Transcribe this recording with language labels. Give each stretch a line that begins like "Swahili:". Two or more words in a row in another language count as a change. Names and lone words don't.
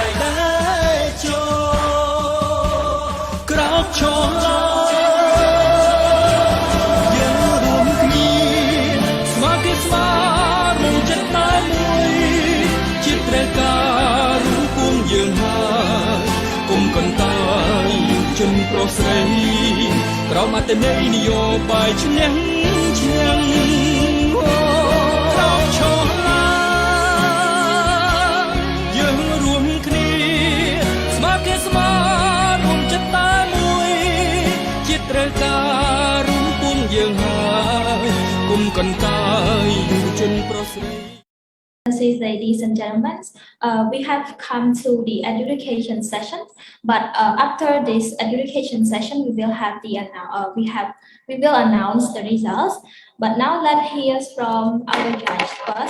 Khmer: ចូលក្រោកឈរយើងរួមគ្នាស្មារតីស្មារតីចិត្តតែមួយជាតិត្រូវការរួមពួងយើងហើយគុំកន្តើយយុវជនប្រុសស្រីក្រោមអត្ថន័យនយោបាយឈ្នះក្រោកឈរ ឡើងយើងរួមគ្នាស្មារតីស្មាររួមចិត្តតែមួយជាតិត្រូវការរួមពួងយើងហើយគុំកន្តើយយុវជនប្រុសស្រី
English: Ladies and gentlemen, we have come to the education session. But after this education session, we will have we will announce the results. But now let's hear from our judge first.